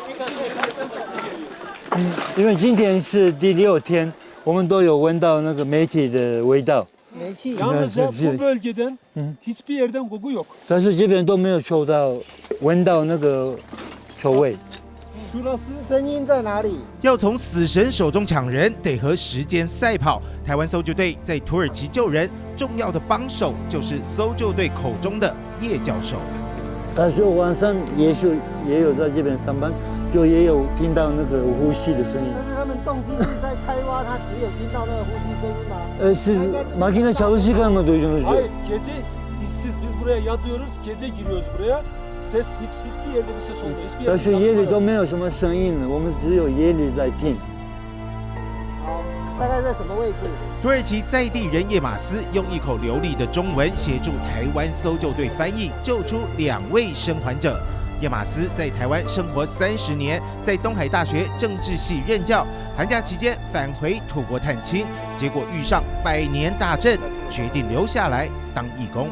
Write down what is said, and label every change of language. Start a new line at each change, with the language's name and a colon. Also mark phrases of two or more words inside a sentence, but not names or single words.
Chinese: 因为今天是第6天，我们都有闻到那个煤气的味道。煤气。
Turkish: Yalnızca bu bölgeden hiçbir yerden koku yok.
Chinese: 但是这边都没有闻到那个臭味。声音在哪里？要从死神手中抢人，得和时间赛跑。台湾搜救队在土耳其救人，重要的帮手就是搜救队口中的叶教授。他说晚上也有在这边上班，就也有听到那个呼吸的声音。但是他们重机是在开挖，他只有听到那个呼吸声音吗？
Turkish: 是 makine çalışırken mi duydunuz? Hayır, gece hissiz. Biz buraya yatıyoruz, gece giriyoruz buraya. Ses hiçbir yerde bir ses olmuyor. Hiçbir
Chinese: 但
Turkish: yerde
Chinese: 是夜里都没有什么声音了，我们只有夜里在听。好，大概在什么位置？土耳其在地人叶马斯用一口流利的中文协助台湾搜救队翻译，救出2位生还者。叶马斯在台湾生活30年，在东海大学政治系任教，寒假期间返回土国探亲，结果遇上100年大震，决定留下来当义工。